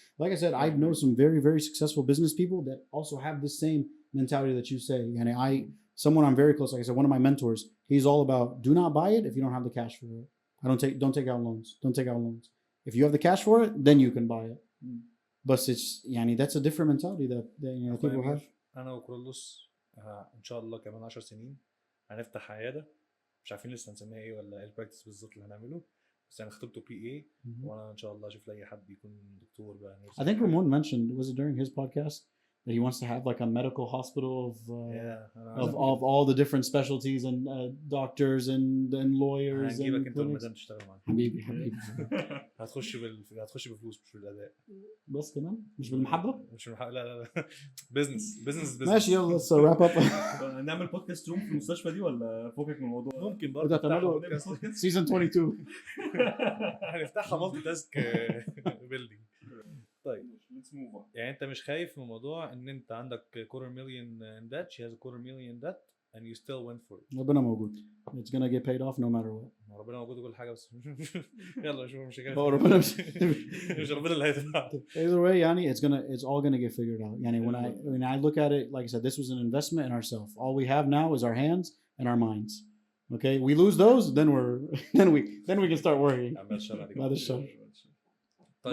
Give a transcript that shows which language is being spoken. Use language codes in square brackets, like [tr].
[en] Like I said, I know some very, very successful business people that also have the same mentality that you say. Someone I'm very close, like I said, one of my mentors, he's all about do not buy it if you don't have the cash for it. Don't take out loans. Don't take out loans. If you have the cash for it, then you can buy it. But it's that's a different mentality that people have. [ar] أنا وكرولوس إن شاء الله كمان 10 سنين هنفتح عيادة. مش عارفين لسه هنسميها ايه ولا ايه البراكتس بالظبط اللي هنعمله بس انا خطبته PA وانا ان شاء الله اشوف لاي حد يكون دكتور بقى. [en] I think Ramon mentioned, was it during his podcast, that he wants to have like a medical hospital of all the different specialties and doctors and lawyers. [ar] هنجيبك انت والمدام تشتغل معانا. حبيبي هتخش بفلوس مش بالاداء بس كمان مش بالمحبه. لا بزنس ماشي. [en] يلا let's wrap up. [ar] نعمل بودكاست روم في المستشفى دي ولا فوقك من الموضوع؟ ممكن برضه سيزون 22 هنفتحها مالتي تاسك بيلدينج. طيب [en] let's move on. [ar] يعني انت مش خايف من الموضوع ان انت عندك [en] $250,000 in debt, she has $250,000 debt and you still went for it. [ar] ربنا موجود. [en] It's gonna get paid off no matter what. [ar] ربنا موجود وكل حاجه بس يلا شوف مش هو ربنا مش ربنا اللي هيدفع. [en] Either way it's all gonna get figured out. when I look at it, like I said, this was an investment in ourselves. All we have now is our hands and our minds. Okay, we lose those, then we're then we can start worrying. [ar] عمال الشر عليك. بعد الشر. طيب